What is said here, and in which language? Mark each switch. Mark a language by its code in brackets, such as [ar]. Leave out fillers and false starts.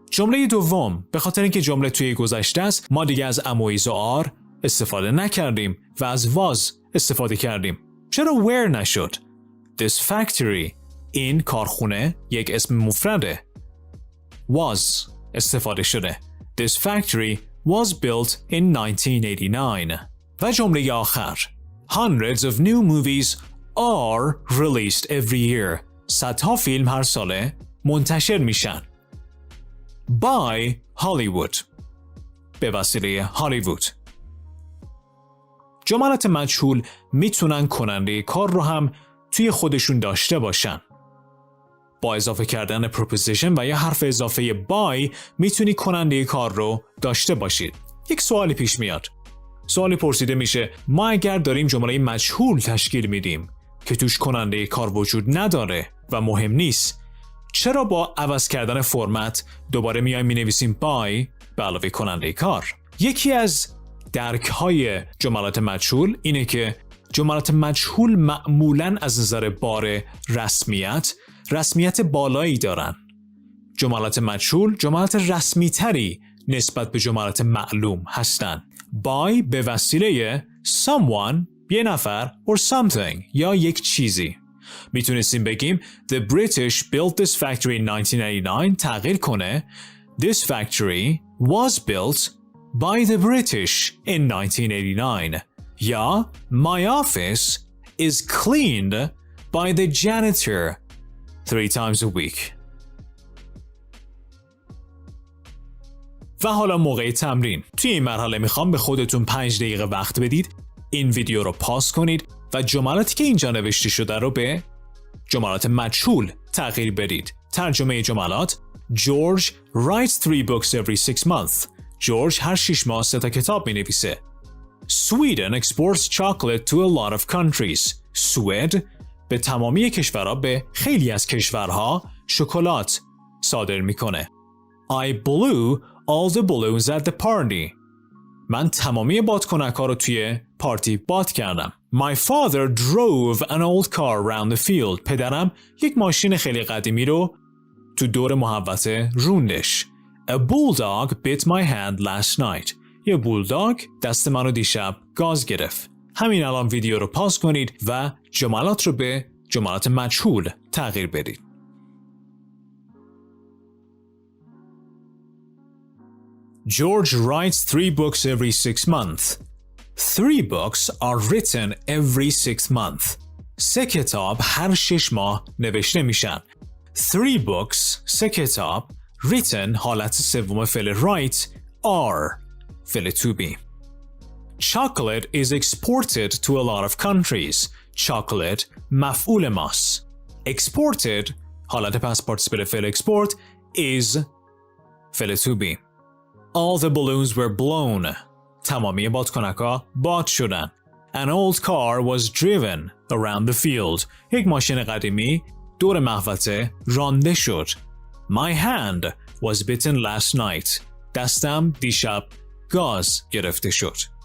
[fa] جمله دوم به خاطر اینکه جمله توی گذشته است ما دیگه از am و is و are استفاده نکردیم و از was استفاده کردیم. چرا where نشد؟ [en] This factory [fa] این کارخونه یک اسم مفرده. Was استفاده شده. [en] This factory was built in 1989. [fa] و جمله آخر [en] Hundreds of new movies are released every year. [fa] صدها فیلم هر ساله منتشر میشن. [en] By Hollywood. [fa] به وسیله هالیوود. جملات مجهول میتونن کننده کار رو هم توی خودشون داشته باشن. با اضافه کردن preposition و یا حرف اضافه by میتونی کننده کار رو داشته باشید. یک سوالی پیش میاد. سوالی پرسیده میشه ما اگر داریم جمله مجهول تشکیل میدیم که توش کننده کار وجود نداره و مهم نیست، چرا با عوض کردن فرمت دوباره میایم مینویسیم by به علاوه کننده کار؟ یکی از درک‌های جملات مجهول اینه که جملات مجهول معمولاً از نظر بار رسمیت بالایی دارن. جملات مجهول جملات رسمی تری نسبت به جملات معلوم هستن. by به وسیله someone یه نفر [en] or something [fa] یا یک چیزی. میتونستیم بگیم [en] The British built this factory in 1989 [fa] تغییر کنه [en] This factory was built by the British in 1989 یا My office is cleaned by the janitor 3 times a week. [fa] و حالا موقع تمرین. توی این مرحله میخوام به خودتون 5 دقیقه وقت بدید این ویدیو رو پاس کنید و جملاتی که اینجا نوشته شده رو به جملات مجهول تغییر بدید. ترجمه جملات [en] George writes 3 books every 6 months. [fa] جورج هر 6 ماه 3 تا کتاب می نویسه. [en] Sweden exports chocolate to a lot of countries. [fa] سوئد به تمامی کشورها به خیلی از کشورها شکلات صادر میکنه. [en] I blew all the balloons at the party. [fa] من تمامی بادکنک‌ها رو توی پارتی باد کردم. [en] My father drove an old car around the field. [fa] پدرم یک ماشین خیلی قدیمی رو تو دور محوطه روندش. [en] A bulldog bit my hand last night. [fa] یه بولداگ دست منو دیشب گاز گرفت. همین الان ویدیو رو پاس کنید و جملات رو به جملات مجهول تغییر بدید. [en] George writes 3 books every 6 months. 3 books are written every 6 months. [fa] 3 کتاب هر 6 ماه نوشته میشن. [en] 3 books 3 کتاب written [fa] حالت سوم فعل [en] write are فعل to be. Chocolate is exported to a lot of countries. [fa] Chocolate مفعول ماست. Exported حالت پس پارتیسیپل فعل export is فعل to be. [en] All the balloons were blown. [fa] تمامی بادکنک‌ها باد شدن. [en] An old car was driven around the field. [fa] یک ماشین قدیمی دور محوطه رانده شد. [en] My hand was bitten last night. [fa] دستم دیشب گاز گرفته شد.